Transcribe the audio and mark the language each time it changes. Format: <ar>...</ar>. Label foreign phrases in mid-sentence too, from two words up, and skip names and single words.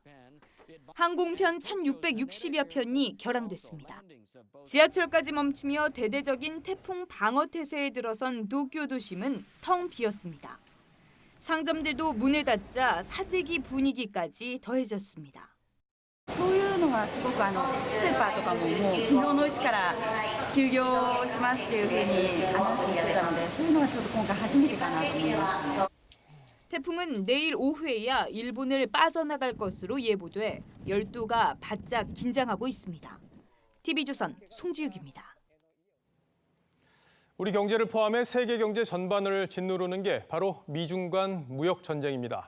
<ko>항공편 1,660여 편이 결항됐습니다. 지하철까지 멈추며 대대적인 태풍 방어 태세에 들어선 도쿄 도심은 텅 비었습니다. 상점들도 문을 닫자 사재기 분위기까지 더해졌습니다.</ko> <ja>そういうのがすごくスーパーとかももう昨日のうちから休業しますっていうふうにアナウンスしてたので、そういうのはちょっと今回初めてかなと思います。</ja> <ko>태풍은 내일 오후에야 일본을 빠져나갈 것으로 예보돼 열도가 바짝 긴장하고 있습니다. TV조선 송지욱입니다. 우리 경제를 포함해 세계 경제 전반을 짓누르는 게 바로 미중 간 무역 전쟁입니다.</ko>